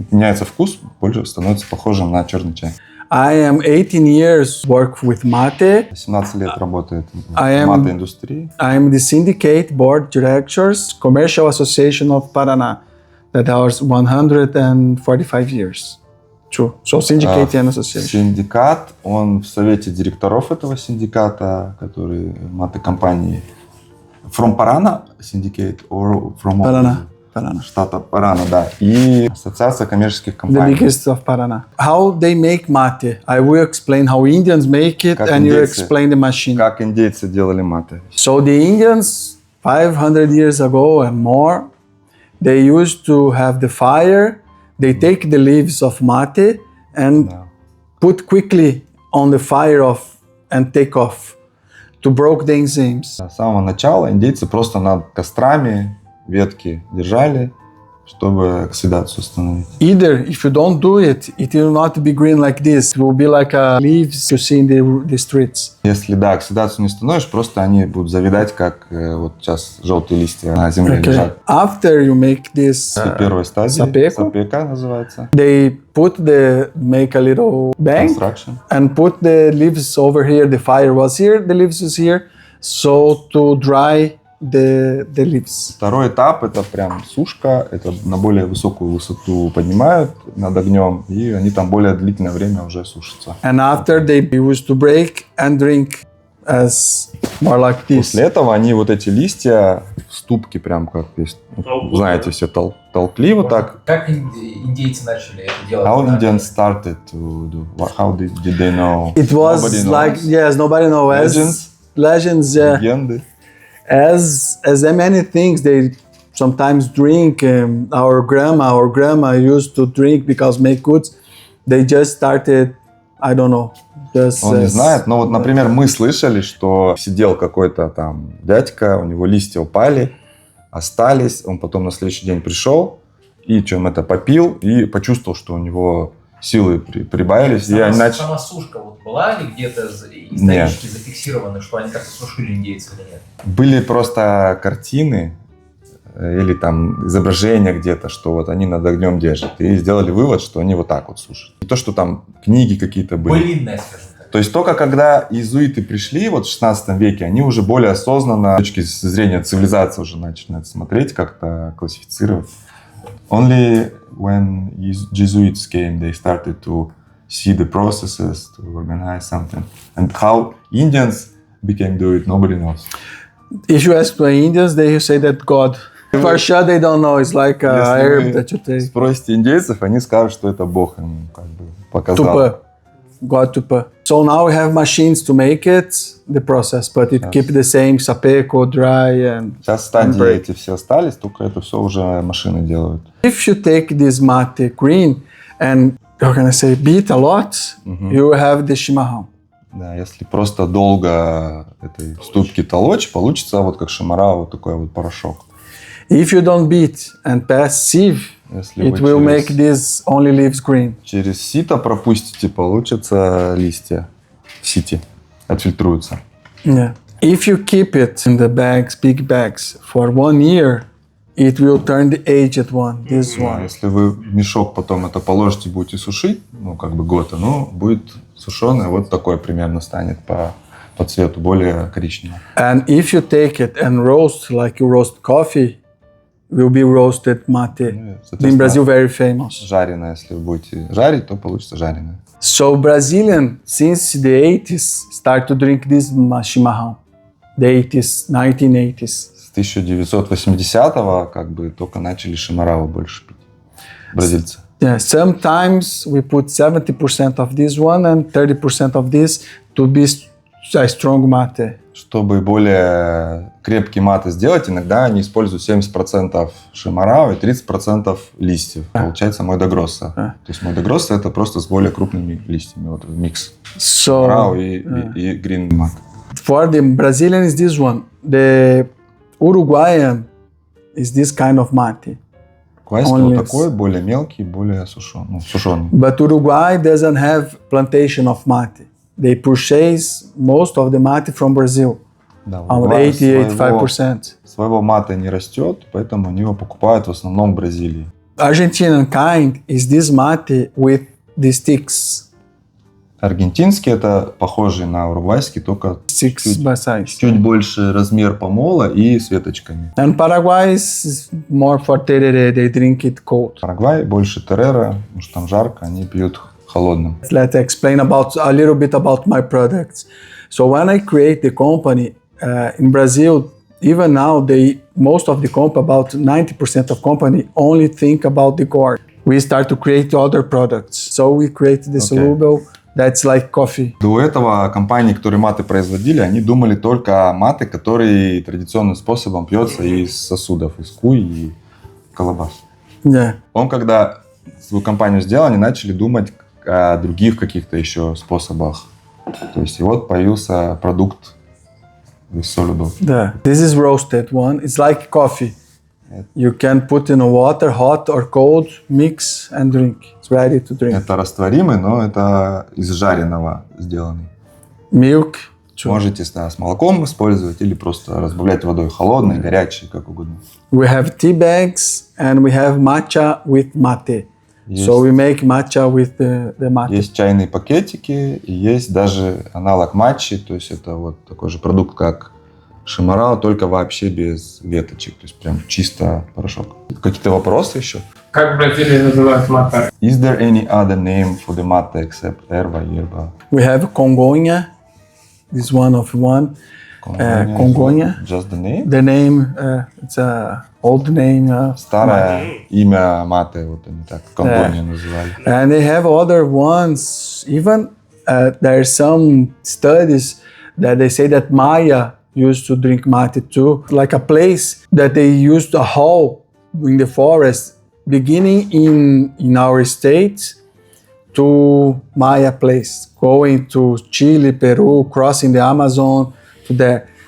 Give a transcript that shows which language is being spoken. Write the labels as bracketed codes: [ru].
[ru] Меняется вкус, больше становится похожим на черный чай. [en] I am 18 years work with Mate. [ru] 17 лет работает в [en] I am- [ru] мате-индустрии. [en] I am the syndicate board directors, commercial association of Paraná, that was 145 years. True. So syndicate and association. [ru] Синдикат, он в совете директоров этого синдиката, который мате-компании. [en] From Parana syndicate or from Paraná. Paraná. [ru] штата Parana, да. И ассоциация коммерческих [en] The [ru] компаний. [en] biggest of Paraná. How they make mate? I will explain how Indians make it, [ru] Как [en] and you [ru] индейцы. [en] explain the machine. [ru] Как индейцы делали мате. [en] So the Indians, 500 years ago and more, they used to have the fire. They take the leaves of mate and [ru] Да. [en] put quickly on the fire and take off to broke the enzymes. [ru] С самого начала индейцы просто над кострами ветки держали, чтобы оксидацию остановить. [en] Either if you don't do it, it will not be green like this. It will be like leaves you see in the streets. [ru] Если, да, оксидацию не остановишь, просто они будут завидать, как вот сейчас желтые листья на земле [en] Okay. [ru] лежат. [en] After you make this, [ru] Это первая стадия. сапеку. Сапека называется. [en] they make a little bank Construction. and put the leaves over here. The fire was here, the leaves is here, so to dry the leaves. [ru] Второй этап – это прям сушка. Это на более высокую высоту поднимают над огнем, и они там более длительное время уже сушатся. [en] And after they used to break and drink as more like this. [ru] После этого они вот эти листья в ступке прям как есть, знаете, все толкли вот так. Как индейцы начали это делать? [en] How Indians started to do? How did they know? It was Nobody like knows. yes, nobody knows. Legends, yeah. [ru] Легенды. [en] As many things they sometimes drink. Our grandma used to drink because make goods. They just started, I don't know. Just, [ru] Он не знает, но вот, например, мы слышали, что сидел какой-то там дядька, у него листья упали, остались, он потом на следующий день пришел и чем это попил и почувствовал, что у него силы прибавились. Сама сушка вот была ли где-то исторически зафиксирована, что они как-то сушили индейцев или нет? Были просто картины или там изображения где-то, что вот они над огнем держат. И сделали вывод, что они вот так вот сушат. Не то, что там книги какие-то были. Былинная, скажем так. То есть только когда иезуиты пришли вот в 16 веке, они уже более осознанно с точки зрения цивилизации уже начали на это смотреть, как-то классифицировать. [en] Only when Jesuits came, they started to see the processes, to organize something. And how Indians became do it, nobody knows. If you ask the Indians, they say that God. For sure, they don't know. It's like a herb that you take. [ru] Спросите индейцев, они скажут, что это Бог им как бы показал. [en] Tupa. God tupa. So now we have machines to make it, the process, but it keep the same sapeco, dry and... [ru] Сейчас стадии эти все остались, только это все уже машины делают. [en] If you take this mate green and, how can I say, beat a lot, you have the Chimarrão. [ru] Да, если просто долго этой ступки толочь, получится вот как Chimarrão, вот такой вот порошок. [en] If you don't beat and pass sieve, [ru] Если [en] it [ru] вы [en] will make this only leaves green. [ru] через сито пропустите, получатся листья в сите, отфильтруются. [en] Yeah. If you keep it in the bags, big bags, for 1 year, it will turn the aged one, this one. [ru] Если вы в мешок потом это положите, будете сушить, ну как бы год, оно будет сушеное, вот такое примерно станет по цвету, более коричневое. [en] And if you take it and roast like you roast coffee, will be roasted mate. In Brazil, very famous. [ru] Жареное, если вы будете жарить, то получится жареное. [en] So Brazilian, since the 80s, start to drink this chimarrão. The 80s, 1980s. [ru] С 1980-го как бы только начали Chimarrão больше пить. Бразильцы. [en] Yeah, sometimes we put 70% of this one and 30% of this to be a strong mate. [ru] Чтобы более крепкий мате сделать, иногда они используют 70% Chimarrão и 30% листьев. Получается мой гросса. То есть мой гросса это просто с более крупными листьями. Вот микс Chimarrão и green mate. [en] For the Brazilian is this one. The Uruguayan is this kind of mate. [ru] Уругвайский вот такой, более мелкий, более сушеный. [en] But Uruguay doesn't have plantation of mate. They purchase most of the mate from Brazil. [ru] Да, [en] about 80-85%. [ru] Своего мате не растет, поэтому они его покупают в основном в Бразилии. [en] Argentinian kind is this mate with the sticks. [ru] Аргентинский это похожий на уругвайский, только чуть больше размер помола и с веточками. [en] And Paraguay is more for tereré, they drink it cold. [ru] Парагвай больше терера, потому что там жарко, они пьют холодным. [en] Let's explain a little bit about my products. So when I create the company in Brazil, even now, most of the company, about 90% of company, only think about the gourd. We start to create other products. So we create the soluble. That's like coffee. [ru] До этого компании, которые мате производили, они думали только о мате, который традиционным способом пьется из сосудов, из куй и колобас. [en] Yeah. [ru] Он, когда свою компанию сделал, они начали думать о других каких-то еще способах. То есть и вот появился продукт [en] with soluble. Yeah. This is roasted one. It's like coffee. You can put in water, hot or cold, mix and drink. It's ready to drink. [ru] Это растворимый, но это из жареного сделанный. [en] Milk. [ru] Можете с молоком использовать или просто разбавлять водой холодной, горячей, как угодно. [en] We have tea bags and we have matcha with mate. So we make matcha with the mate. [ru] Есть чайные пакетики и есть даже аналог матчи, то есть это вот такой же продукт, как Chimarrão, только вообще без веточек, то есть прям чисто порошок. Какие-то вопросы еще? Как в Бразилии называют мате? [en] Is there any other name for the mate except Erva, yerba? We have congonha. This one of one. Congonha. Just the name? The name, it's a old name. [ru] Старое имя мате, вот они так конgonha называли. [en] And they have other ones. Even there are some studies that they say that Maya used to drink mate too, like a place that they used a hall in the forest, beginning in our state to Maya place, going to Chile, Peru, crossing the Amazon to there.